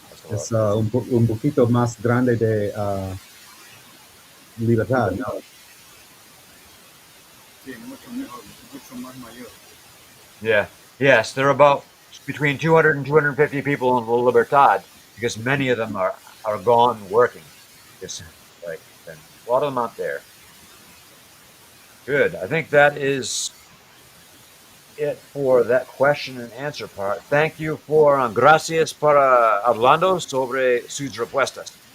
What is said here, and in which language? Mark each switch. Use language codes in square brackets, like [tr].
[es] Es un poquito más grande de Libertad, ¿no? Sí, mucho mejor, mucho más mayor. [en] Yeah. Yes, there are about between 200 and 250 people in La Libertad because many of them are gone working. It's like a lot of them out there. Good. I think that is it for that question and answer part. Thank you for [es] gracias para hablando sobre sus respuestas.